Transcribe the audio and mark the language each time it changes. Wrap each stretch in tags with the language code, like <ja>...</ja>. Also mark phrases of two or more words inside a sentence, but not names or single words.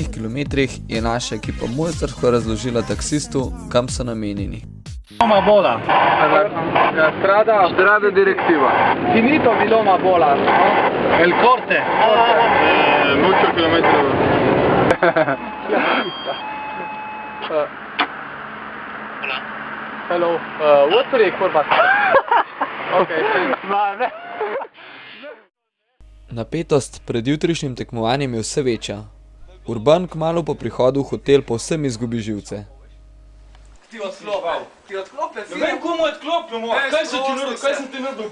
<sl>kilometrih je naša ekipa mojstrsko razložila taksistu, kam so namenjeni.</sl> <it>Loma bola. Strada direttiva. Finito di Loma bola.</it> <es>El corte. Mucho kilometro.</es> <en>Hello. What's the curva? Okay.</en> <sl>Napetost pred jutrišnjim tekmovanjem je vse večja. Urban kmalu po prihodu v hotel povsem izgubi živce. Ti odklopil. Ti odklopil, Ne vem, komu odklopljamo, kaj si ti naredil, kaj sem ti naredil?</sl>